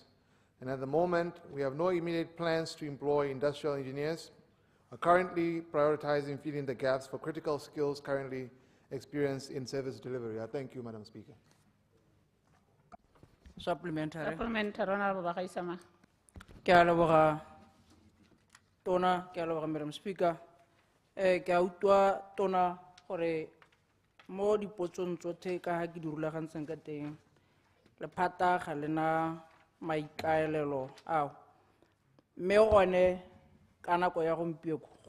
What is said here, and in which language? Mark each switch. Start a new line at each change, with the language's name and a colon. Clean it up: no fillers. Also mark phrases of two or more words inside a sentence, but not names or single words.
English: And at the moment, we have no immediate plans to employ industrial engineers. We're currently prioritizing filling the gaps for critical skills currently experienced in service delivery. I thank you, Madam Speaker. Supplementary. Supplementary, Honorable Bakaisama.
Tswana: Ke a leboga tona, ke a leboga
English: Madam Speaker.
Tswana: Ke a utlwa tona gore mo dipotsong tsotlhe ka ha ke di rulagantseng ka teng lephata ga lena maikaelelo ao mme gone ka nako ya gompieno go